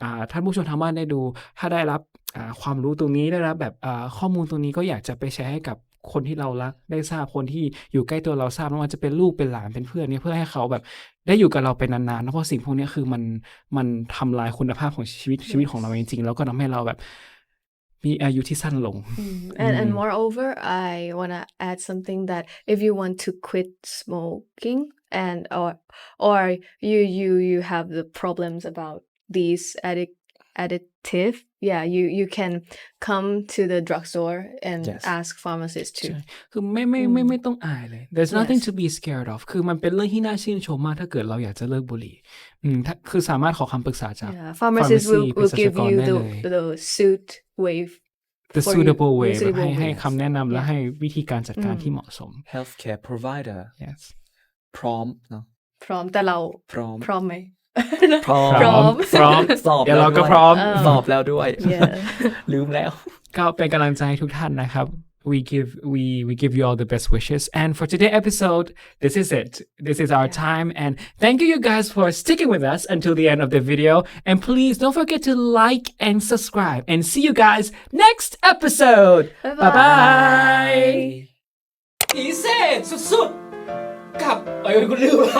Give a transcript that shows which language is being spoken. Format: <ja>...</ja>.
<th>ท่านผู้ชมทางบ้านได้ดูถ้าได้รับความรู้ตรงนี้ได้รับแบบข้อมูลตรงนี้ก็อยากจะไปแชร์ให้กับคนที่เรารักได้ทราบคนที่อยู่ใกล้ตัวเราทราบไม่ว่าจะเป็นลูกเป็นหลานเป็นเพื่อนเนี่ยเพื่อให้เขาแบบได้อยู่กับเราเป็นนานๆเพราะสิ่งพวกนี้คือมันทำลายคุณภาพของชีวิตของเราจริงๆแล้วก็ทำให้เราแบบมีอายุที่สั้นลง</th> <en>and moreover I want to add something that if you want to quit smoking and or you have the problems about these additive you can come to the drugstore and ask pharmacist too</en> <th>คือไม่ต้องอายเลย</th> <en>there's nothing to be scared of</en> <th>คือมันเป็นเรื่องที่น่าชื่นชมมากถ้าเกิดเราอยากจะเลิกบุหรี่คือสามารถขอคำปรึกษาจาก</th> <en>pharmacist will give you the suitable way</en> <th>ให้คำแนะนำและให้วิธีการจัดการที่เหมาะสม</th> <en>healthcare provider yes</en> <th>พร้อมเนาะ พร้อมแต่เราพร้อมไหม พร้อมสอบ แล้วเราก็พร้อม สอบแล้วด้วยลืมแล้ว ก็เป็นกำลังใจทุกท่านนะครับ</th> <en>we give you all the best wishes and for today's episode this is it this is our time and thank you guys for sticking with us until the end of the video and please don't forget to like and subscribe and see you guys next episode bye bye</en> <th>พิเศษสุดๆกับคุณลืม</th>